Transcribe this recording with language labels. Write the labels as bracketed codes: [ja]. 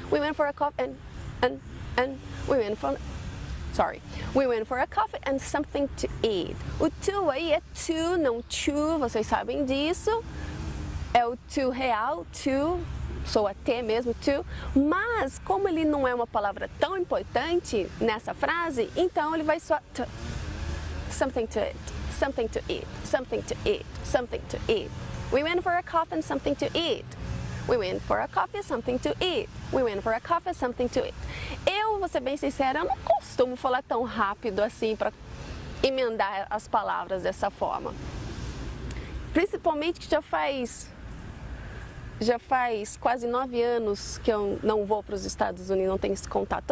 [en] We went for a coffee and we went for. Sorry. We went for a coffee and something to eat. [pt] O to aí é to, não to, vocês sabem disso. É o to real, to, soa T mesmo, to. Mas, como ele não é uma palavra tão importante nessa frase, então ele vai soar to. [en] Something to eat, something to eat, something to eat, something to eat. We went for a coffee and something to eat. We went for a coffee, something to eat. We went for a coffee, something to eat. [pt] Eu, vou ser bem sincera, eu não costumo falar tão rápido assim para emendar as palavras dessa forma. Principalmente que já faz quase 9 anos que eu não vou para os Estados Unidos, não tenho esse contato.